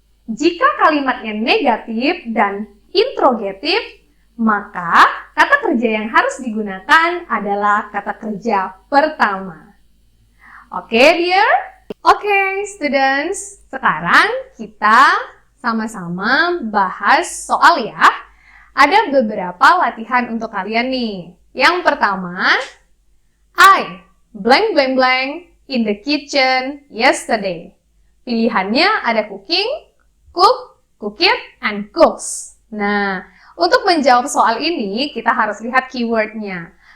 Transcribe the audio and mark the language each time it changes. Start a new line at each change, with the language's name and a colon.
Indonesian: Jika kalimatnya negatif dan interrogatif, maka kata kerja yang harus digunakan adalah kata kerja pertama. Oke, dear? Oke, students. Sekarang kita sama-sama bahas soal ya. Ada beberapa latihan untuk kalian nih. Yang pertama,
English: I blank blank blank in the kitchen yesterday.
Indonesian: Pilihannya ada cooking, cook, cooked, and cooks. Nah, untuk menjawab soal ini, kita harus lihat keywordnya.